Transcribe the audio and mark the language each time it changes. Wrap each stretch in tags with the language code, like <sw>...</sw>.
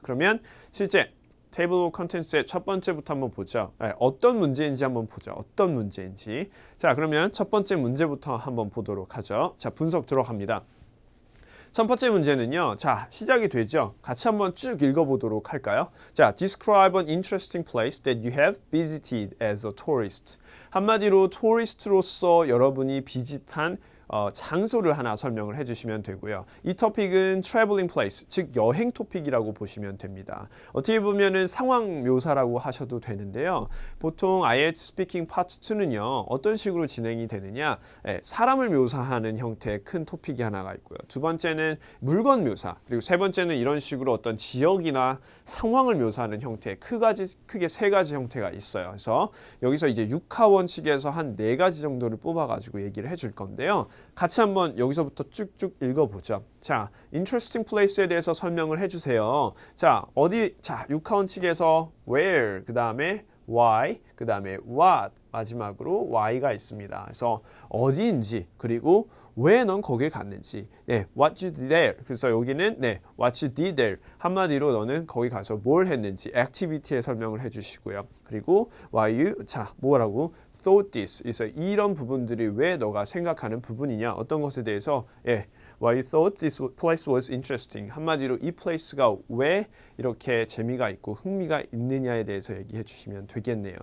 <ko>그러면 실제 테이블 오브 컨텐츠의 첫 번째부터 한번 보죠. 어떤 문제인지 한번 보죠. 어떤 문제인지. 자, 그러면 첫 번째 문제부터 한번 보도록 하죠. 자, 분석 들어갑니다. 첫 번째 문제는요. 자, 시작이 되죠. 같이 한번 쭉 읽어보도록 할까요?</ko> <en>자, describe an interesting place that you have visited as a tourist.</en> <ko>한마디로 토리스트로서 여러분이 비짓한 장소를 하나 설명을 해주시면 되고요. 이 토픽은 traveling place, 즉 여행 토픽이라고 보시면 됩니다. 어떻게 보면은 상황 묘사라고 하셔도 되는데요. 보통 IELTS 스피킹 파트 2는요. 어떤 식으로 진행이 되느냐, 사람을 묘사하는 형태의 큰 토픽이 하나가 있고요. 두 번째는 물건 묘사, 그리고 세 번째는 이런 식으로 어떤 지역이나 상황을 묘사하는 형태의 크게 세 가지 형태가 있어요. 그래서 여기서 이제 6화 원칙에서 한 4가지 정도를 뽑아가지고 얘기를 해줄 건데요. 같이 한번 여기서부터 쭉쭉 읽어보죠. 자, interesting place에 대해서 설명을 해주세요. 자, 자, 6화 원칙에서 where, 그 다음에 why, 그 다음에 what, 마지막으로 why가 있습니다. 그래서 어디인지, 그리고 왜 넌 거길 갔는지,</ko> <en>what you did there.</en> <ko>그래서 여기는</ko> <en>what you did there.</en> <ko>한마디로 너는 거기 가서 뭘 했는지, activity에 설명을 해주시고요. 그리고</ko> <en>why you, 자, 뭐라고? thought this. 그래서 이런 부분들이 왜 너가 생각하는 부분이냐, 어떤 것에 대해서 why you thought this place was interesting.</en> <ko>한마디로 이 place가 왜 이렇게 재미가 있고 흥미가 있느냐에 대해서 얘기해 주시면 되겠네요.</ko>